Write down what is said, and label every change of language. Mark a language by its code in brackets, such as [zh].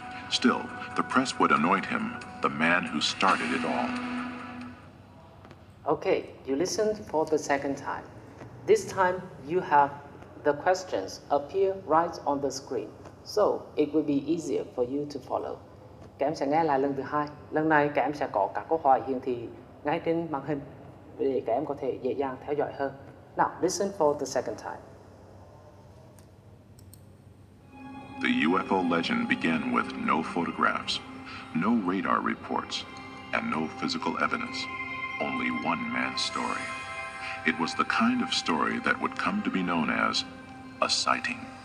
[en] Still, the press would anoint him the man who started it all. Okay, you listened for the second time. This time, you have the questions appear right on the screen, so it will be easier for you to follow. [vi] Các em sẽ nghe lại lần thứ hai. Lần này các em sẽ có các câu hỏi hiển thị ngay trên màn hình để các em có thể dễ dàng theo dõi hơn. [en] Now, listen for the second time. The UFO legend began with no photographs, no radar reports, and no physical evidence. Only one man's story. It was the kind of story that would come to be known as a sighting.